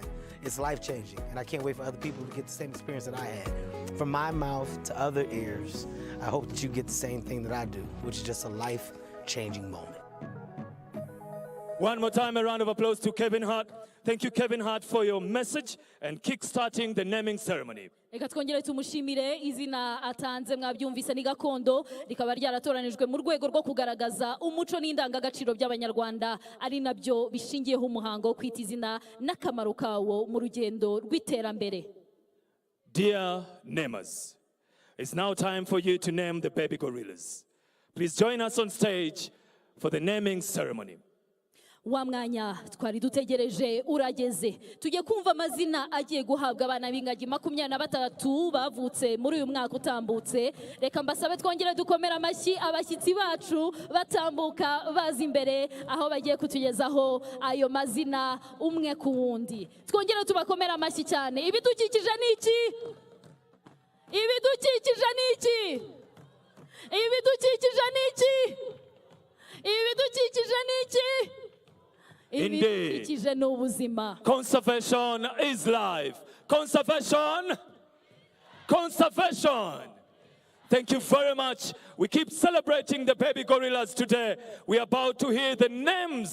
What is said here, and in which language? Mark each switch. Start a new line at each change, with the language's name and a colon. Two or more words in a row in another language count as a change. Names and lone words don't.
English: It's life-changing, and I can't wait for other people to get the same experience that I had. From my mouth to other ears, I hope that you get the same thing that I do, which is just a life-changing moment. One more time, a round of applause to Kevin Hart. Thank you, Kevin Hart, for your message and kick-starting the naming ceremony.
Kinyarwanda: Reka twongere tumushimire. Izina atanze mwabyumvise ni gakondo, rikaba ryaratoranijwe mu rwego rwo kugaragaza umuco n'indangagaciro by'Abanyarwanda, ari nabyo bishingiyeho umuhango wo kwita izina n'akamaro kawo mu rugendo rw'iterambere.
English: Dear namers, it's now time for you to name the baby gorillas. Please join us on stage for the naming ceremony.
Kinyarwanda: Wa mwanya twari dutegereje urageze. Tujye kumva amazina agiye guhabwa abana b'ingagi 23 bavutse muri uyu mwaka utambutse. Reka mbasabe twongere dukomera amashyi abashyitsi bacu batambuka baza imbere aho bagiye kutugezaho ayo mazina umwe ku wundi. Twongere tubakomera amashyi cyane. Ibidukikije ni iki? Ibidukikije ni iki? Ibidukikije ni iki? Ibidukikije ni iki?
English: Indeed. Conservation is life. Conservation. Conservation. Thank you very much. We keep celebrating the baby gorillas today. We are about to hear the names.